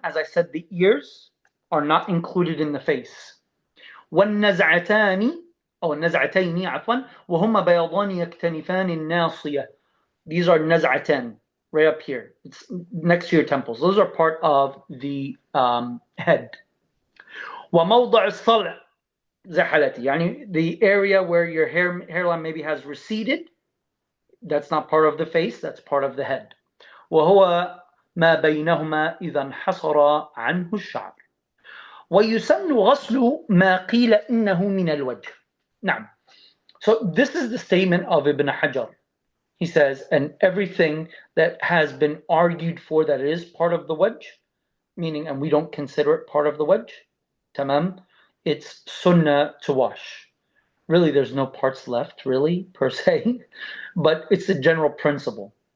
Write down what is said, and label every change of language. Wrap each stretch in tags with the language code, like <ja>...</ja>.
<en>As I said, the ears are not included in the face.</en> <ar>والنزعتان أو النزعتين عفوا وهما بياضان يكتنفان الناصية.</ar> <en>These are naz'atan, right up here. It's next to your temples. Those are part of the head.</en> <ar>وموضع الصلع زحلتي,</ar> <en>يعني the area where your hairline maybe has receded, That's not part of the face, that's part of the head.</en> <ar>وهو ما بينهما إذا انحصر عنه الشعر. ويسن غسل ما قيل إنه من الوجه. نعم.</ar> <en>So this is the statement of Ibn Hajar. He says, and everything that has been argued for that it is part of the wajh, meaning, and we don't consider it part of the wajh, tamam, it's sunnah to wash. Really, there's no parts left, really, per se, but it's a general principle.</en>